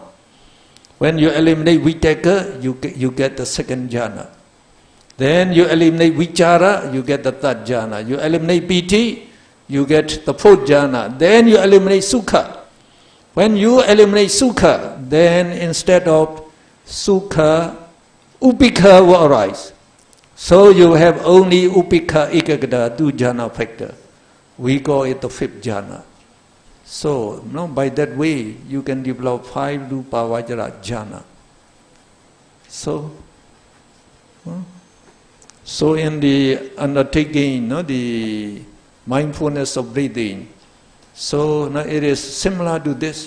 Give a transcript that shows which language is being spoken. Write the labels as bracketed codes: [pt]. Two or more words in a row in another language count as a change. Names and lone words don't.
[en] When you eliminate vitaka, you get the second jhana. Then you eliminate vichara, you get the third jhana. You eliminate piti, you get the fourth jhana. Then you eliminate sukha. When you eliminate sukha, then instead of sukha, upekha will arise. So you have only upekha, ekagata, 2 jhana factor. We call it the 5th jhana. So, no, by that way, you can develop 5 [pi] Rupa Vajra jhana. [en] So in the undertaking, no, the mindfulness of breathing, so no, it is similar to this.